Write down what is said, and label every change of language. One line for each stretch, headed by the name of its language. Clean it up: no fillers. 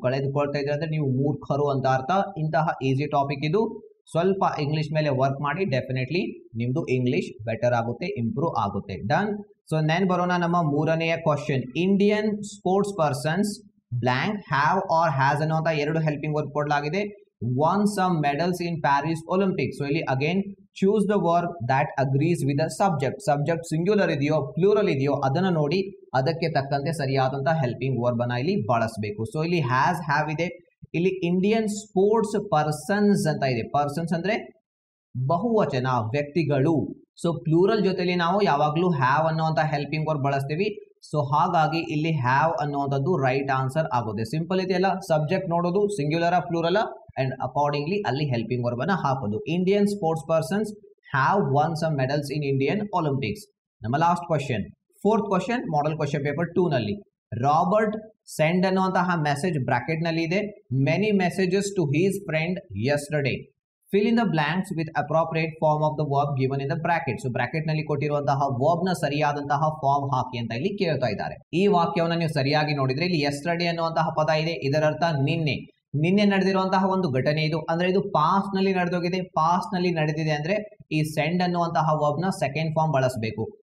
Kannada: ಕಳೆದುಕೊಳ್ತಾ ಇದ್ರೆ ಅಂದ್ರೆ ನೀವು ಮೂರ್ಖರು ಅಂತ ಅರ್ಥ. ಇಂತಹ ಈಸಿ ಟಾಪಿಕ್ ಇದು. ಸ್ವಲ್ಪ ಇಂಗ್ಲಿಷ್ ಮೇಲೆ ವರ್ಕ್ ಮಾಡಿ, ಡೆಫಿನೆಟ್ಲಿ ನಿಮ್ದು ಇಂಗ್ಲಿಷ್ ಬೆಟರ್ ಆಗುತ್ತೆ, ಇಂಪ್ರೂವ್ ಆಗುತ್ತೆ. ಡನ್. ಸೊ ನೆನ್ ಬರೋಣ ನಮ್ಮ ಮೂರನೆಯ question.
English: Indian sports persons blank have or has
Kannada: ಅನ್ನುವಂತ ಎರಡು ಹೆಲ್ಪಿಂಗ್ ವರ್ಕ್ ಕೊಡಲಾಗಿದೆ.
English: won some medals in Paris Olympics. So
Kannada: ಇಲ್ಲಿ
English: again choose the verb that agrees with the subject.
Kannada: Subject singular ಇದೆಯೋ ಪ್ಲೂರಲ್ ಇದೆಯೋ ಅದನ್ನ ನೋಡಿ ಅದಕ್ಕೆ ತಕ್ಕಂತೆ ಸರಿಯಾದಂತಹ ಹೆಲ್ಪಿಂಗ್ ವರ್ಬ್ ಅನ್ನ ಇಲ್ಲಿ ಬಳಸಬೇಕು. ಸೊ ಇಲ್ಲಿ ಹ್ಯಾಸ್, ಹ್ಯಾವ್ ಇದೆ. ಇಲ್ಲಿ ಇಂಡಿಯನ್ ಸ್ಪೋರ್ಟ್ಸ್ ಪರ್ಸನ್ಸ್ ಅಂತ ಇದೆ. ಪರ್ಸನ್ಸ್ ಅಂದ್ರೆ ಬಹುವಚನ, ವ್ಯಕ್ತಿಗಳು. ಸೊ ಪ್ಲೂರಲ್ ಜೊತೆಲಿ ನಾವು ಯಾವಾಗಲೂ ಹ್ಯಾವ್ ಅನ್ನುವಂತ ಹೆಲ್ಪಿಂಗ್ ವರ್ಬ್ ಬಳಸ್ತೀವಿ. ಸೊ ಹಾಗಾಗಿ ಇಲ್ಲಿ ಹ್ಯಾವ್ ಅನ್ನುವಂಥದ್ದು ರೈಟ್ ಆನ್ಸರ್ ಆಗುತ್ತೆ. ಸಿಂಪಲ್ ಇದೆಯಲ್ಲ, ಸಬ್ಜೆಕ್ಟ್ ನೋಡೋದು ಸಿಂಗ್ಯುಲರ ಪ್ಲೂರಲ
English: and accordingly
Kannada: ಅಲ್ಲಿ ಹೆಲ್ಪಿಂಗ್ ವರ್ಬ್ ಅನ್ನ ಹಾಕೋದು.
English: Indian sports persons have won some medals in Indian Olympics.
Kannada: ನಮ್ಮ last question, fourth question, model question paper 2 ನಲ್ಲಿ. ರಾಬರ್ಟ್ ಸೆಂಡ್ ಅನ್ನುವಂತಹ ಮೆಸೇಜ್ ಬ್ರಾಕೆಟ್ ನಲ್ಲಿ ಇದೆ.
English: Many messages to his friend yesterday. fill in the blanks with appropriate form of the verb given in the bracket.
Kannada: So bracket ನಲ್ಲಿ ಕೊಟ್ಟಿರುವಂತಹ verb ನ ಸರಿಯಾದಂತಹ form ಹಾಕಿ ಅಂತ ಇಲ್ಲಿ ಕೇಳ್ತಾ ಇದ್ದಾರೆ. ಈ ವಾಕ್ಯವನ್ನ ನೀವು ಸರಿಯಾಗಿ ನೋಡಿದ್ರೆ ಇಲ್ಲಿ ಯೆಸ್ಟರ್ಡೇ ಅನ್ನುವಂತಹ ಪದ ಇದೆ. ಇದರರ್ಥ ನಿನ್ನೆ ನಡೆದಿರುವಂತಹ ಒಂದು ಘಟನೆ ಇದು. ಅಂದ್ರೆ ಇದು ಪಾಸ್ಟ್ ನಲ್ಲಿ ನಡೆದೋಗಿದೆ. ಪಾಸ್ಟ್ ನಲ್ಲಿ ನಡೆದಿದೆ ಅಂದ್ರೆ ಈ ಸೆಂಡ್ ಅನ್ನುವಂತಹ ವರ್ಬ್ ನ ಸೆಕೆಂಡ್ ಫಾರ್ಮ್ ಬಳಸಬೇಕು.